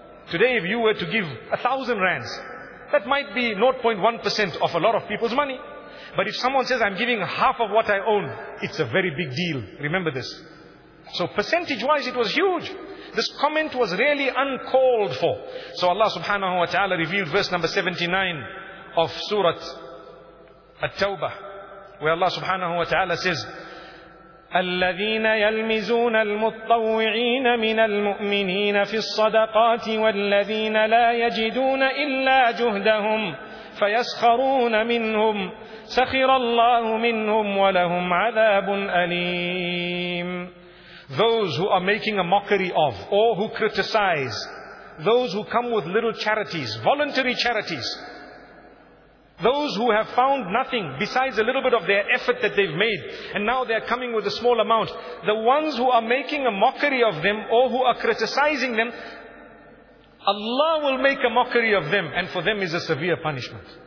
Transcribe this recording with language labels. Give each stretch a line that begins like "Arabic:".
English: Today if you were to give 1,000 rands, that might be 0.1% of a lot of people's money. But if someone says, "I'm giving half of what I own," it's a very big deal. Remember this. So percentage-wise, it was huge. This comment was really uncalled for. So Allah subhanahu wa ta'ala revealed verse number 79 of Surah At-Tawbah, where Allah subhanahu wa ta'ala says,
Arabic: الذين يلمزون المتطوعين من المؤمنين في الصدقات والذين لا يجدون إلا جهدهم فيسخرون منهم سخر الله منهم ولهم عذاب أليم.
English: Those who are making a mockery of or who criticize those who come with little charities, voluntary charities, those who have found nothing besides a little bit of their effort that they've made, and now they're coming with a small amount. The ones who are making a mockery of them or who are criticizing them, Allah will make a mockery of them, and for them is a severe punishment.